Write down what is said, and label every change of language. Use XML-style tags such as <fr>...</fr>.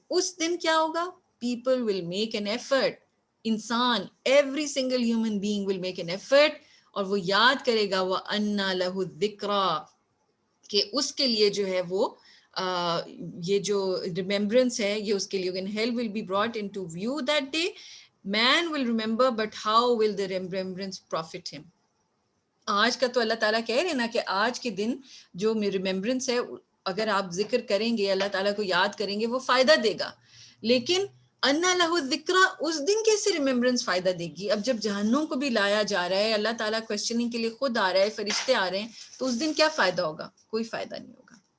<ur>اس دن کیا ہوگا,</ur> <en>people will make an effort,</en> <ur>انسان,</ur> <en>every single human being will make an effort,</en> <ur>اور وہ یاد کرے گا,</ur> <ar>وَأَنَّ لَهُ الذِّكْرَىٰ,</ar> <ur>کہ اس کے لیے جو ہے وہ یہ جو ریممبرنس ہے یہ اس کے لیے.</ur> <en>Hell will be brought into view that day, Man will remember, but how will the remembrance profit him?</en> <ur>آج کا تو اللہ تعالیٰ کہہ رہے نا کہ آج کے دن جو ریممبرنس ہے اگر آپ ذکر کریں گے اللہ تعالیٰ کو یاد کریں گے وہ فائدہ دے گا، لیکن</ur> <ar>انا لہ الذکریٰ</ar> <ur>اس دن کیسے ریممبرنس فائدہ دے گی؟ اب جب جہنم کو بھی لایا جا رہا ہے، اللہ تعالیٰ کوسچننگ کے لیے خود آ رہا ہے، فرشتے آ رہے ہیں، تو اس دن کیا فائدہ ہوگا؟ کوئی فائدہ نہیں ہوگا.</ur>